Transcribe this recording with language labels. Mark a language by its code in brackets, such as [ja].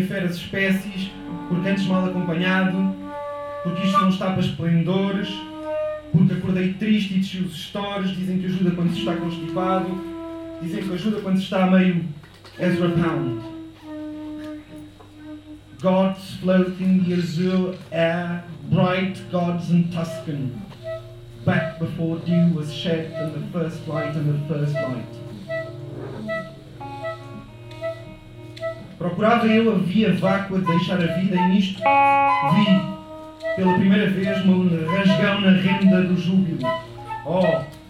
[pt] Espécies, porque antes mal acompanhado, porque isto não está para esplendores, porque acordei triste e desci os estores, dizem que ajuda quando se está constipado, dizem que ajuda quando se está a meio Ezra Pound. [en] Gods floating the azure air, bright gods in Tuscan, back before dew was shed and the first light and the first light. [pt] Procurava eu a via vácua de deixar a vida, e nisto vi, pela primeira vez, um rasgão na renda do júbilo. Oh!